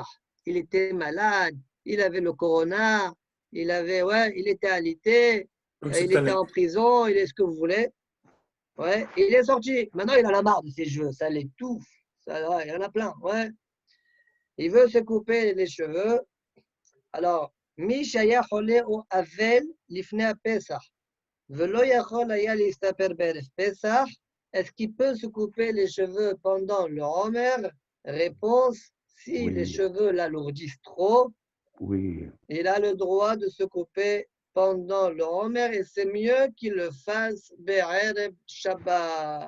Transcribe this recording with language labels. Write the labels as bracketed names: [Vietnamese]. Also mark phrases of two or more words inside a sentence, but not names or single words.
[French] Il était malade, il avait le corona, il était alité, il était en prison, il est ce que vous voulez. Ouais, il est sorti. Maintenant, il en a marre de ses cheveux, ça l'étouffe. Ça, il y en a plein, ouais. Il veut se couper les cheveux. [Hebrew] Alors, מי שהיה חולה או אבל לפני פסח. ולא יכול היה להסתפר בערב פסח. [French] Est-ce qu'il peut se couper les cheveux pendant le Homer? Réponse, si Oui. les cheveux l'alourdissent trop, Oui. il a le droit de se couper pendant le Homer et c'est mieux qu'il le fasse [Hebrew] בערב שבת.